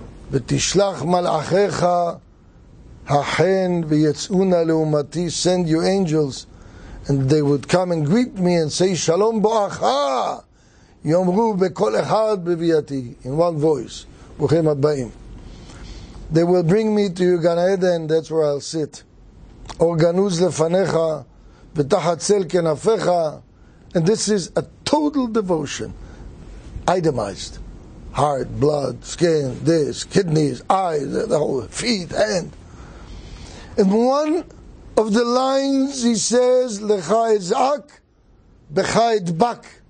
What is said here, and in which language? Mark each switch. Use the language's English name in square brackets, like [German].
[Hebrew] ותשלח מלאכיך החן ויצאונה לעומתי, [English] send your angels and they would come and greet me and say [Hebrew] שלום בואכה, יאמרו בכל אחד בביאתי, [English] in one voice, [Hebrew] ברוכים הבאים. [English] They will bring me to Gan Eden, that's where I'll sit. [Hebrew] אור גנוז לפניך ותחת צל כנפיך. [English] And this is a total devotion, itemized. Heart, blood, skin, this, kidneys, eyes, the whole feet, hand. And one of the lines he says, [Hebrew] Lecha ezak, becha edbak.